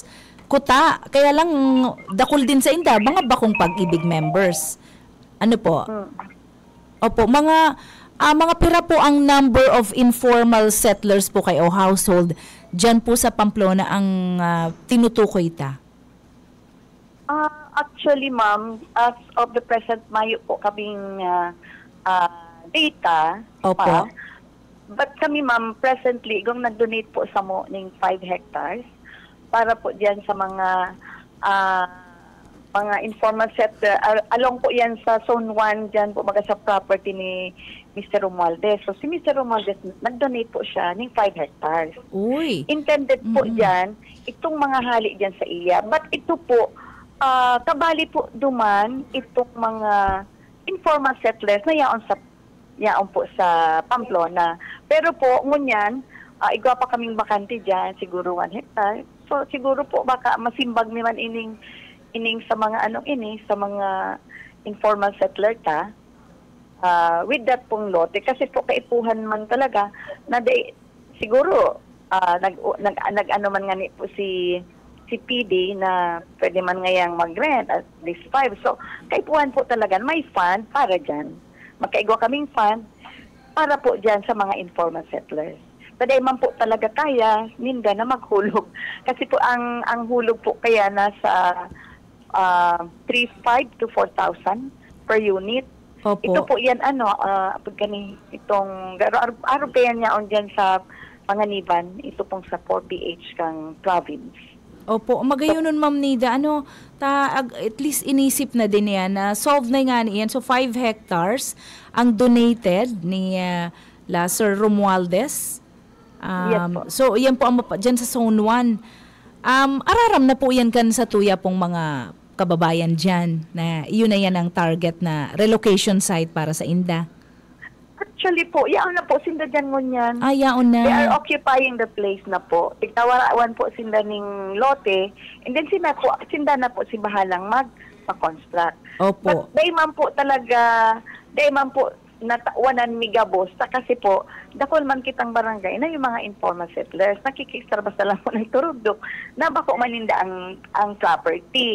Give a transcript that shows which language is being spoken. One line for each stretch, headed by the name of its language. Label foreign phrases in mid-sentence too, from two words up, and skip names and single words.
Bikol: Kuta. Kaya lang, dakol din sa inda, mga bakong pag-ibig members.
Filipino: Ano po?
Bikol: Opo, mga pira po ang
English: number of informal settlers
Bikol: po kayo, household, dyan po sa Pamplona ang tinutukoy ta.
English: Actually, ma'am, as of the present,
Bikol: mayo po kaming data.
Filipino: Opo.
Bikol: Pa. But kami, ma'am, presently, kung nag-donate po sa mo ng 5 hectares para po diyan sa mga
English: informal settler.
Bikol: Along po yan sa Zone 1, dyan po maga sa property ni Mr. Romualdez. So, si Mr. Romualdez, nag-donate po siya ng 5 hectares. Uy. Intended po dyan, itong mga hali dyan sa iya. But ito po, kabali po duman, itong mga
English: informal settlers
Bikol: na yaon po sa Pamplona. Pero po, ngunyan, igwa pa kaming bakante dyan, siguro 1 hectare. So, siguro po, baka masimbag naman ining sa mga sa mga
English: informal settler
Bikol: ta. With that pong lote, kasi po kaipuhan man talaga na siguro nag-ano man nga ni po si PD na pwede man ngayang mag-rent
English: at least
Bikol: 5. So, kaipuhan po talaga, may fund para dyan. Magkaigwa kaming fund para po dyan sa mga
English: informal settlers.
Bikol: Paday man po talaga kaya, ninda na maghulog. Kasi po ang hulog po kaya nasa 3,500 to 4,000
English: per unit.
Bikol: Opo. Ito po yan, itong, araw pa yan niya on dyan sa Panganiban, ito pong sa 4PH kang province. Opo, magayon nun Ma'am Nida,
English: at least
Bikol: inisip na din yan na solve na nga niyan. So 5 hectares ang donated ni Sir Romualdez. Yes po. So yan po ang dyan sa Zone 1. Araram na po yan kan sa tuya pong mga kababayan dyan na yun na yan ang target na relocation site para sa Inda. Actually po, yaon na po sinda dyan ngunyan. Yaon na.
English: They are occupying the place na po.
Bikol: Tigtawarawan po sinda ning lote, and then sinda na po si bahalang mag-construct. Opo. But day man po natawanan migabos kasi po dakol man kitang barangay na yung mga
English: informal settlers
Bikol: nakikistar basta lang po ng turudok na bako maninda ang property.